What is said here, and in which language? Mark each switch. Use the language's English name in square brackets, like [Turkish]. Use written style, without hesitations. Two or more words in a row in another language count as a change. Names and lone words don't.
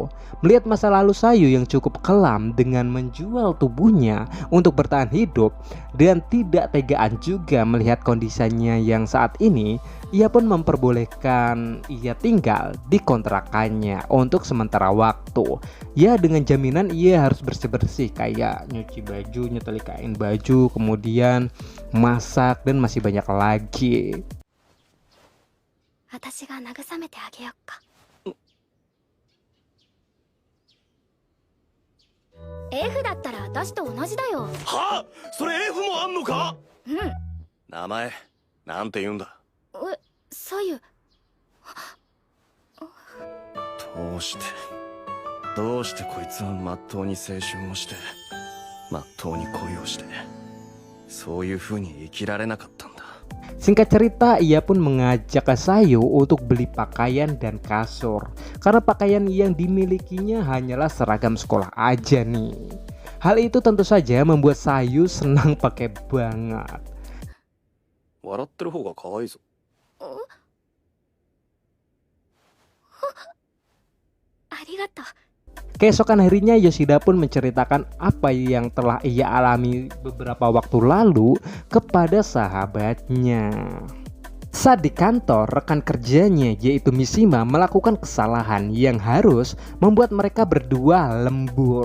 [Indonesian] Melihat masa lalu Sayo yang cukup kelam dengan menjual tubuhnya untuk bertahan hidup dan tidak tegaan juga melihat kondisinya yang saat ini, ia pun memperbolehkan ia tinggal di kontrakannya untuk sementara waktu. Ya, dengan jaminan ia harus bersih-bersih kayak nyuci baju, nyetrikain baju, kemudian masak dan masih banyak lagi. [Japanese] 私がながさめてあげよっか. F だったら私と同じだよ。はあ、それ F もあんのか？うん。名前なんて言うんだ？左右。どうしてこいつはまっとうに青春をしてまっとうに恋をしてそういう風に生きられなかったんだ。 [Indonesian] Singkat cerita, ia pun mengajak Sayo untuk beli pakaian dan kasur karena pakaian yang dimilikinya hanyalah seragam sekolah aja nih. Hal itu tentu saja membuat Sayo senang pakai banget. [Japanese] 笑ってる方が可愛いぞ。 arigatou. [Indonesian] Keesokan harinya Yoshida pun menceritakan apa yang telah ia alami beberapa waktu lalu kepada sahabatnya. Saat di kantor, rekan kerjanya yaitu Mishima melakukan kesalahan yang harus membuat mereka berdua lembur.